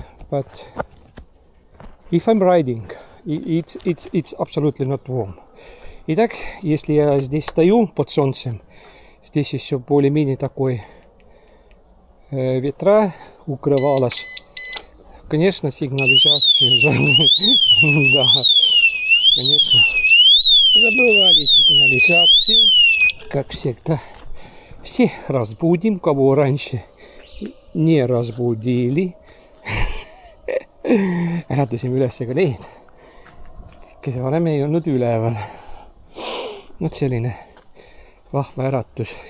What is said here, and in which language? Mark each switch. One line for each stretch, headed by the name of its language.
English: But if I'm riding, it's absolutely not warm.
Russian: Итак, если я здесь стою под солнцем, здесь еще более-менее такой ветра укрывалось. Конечно, сигнализацию. Да, конечно. Забывали сигнализацию, как всегда. Всех разбудим, кого раньше не разбудили.
Estonian: Äratasime üles ka neid, kes varem ei olnud üleval. Vot selline vahva äratus.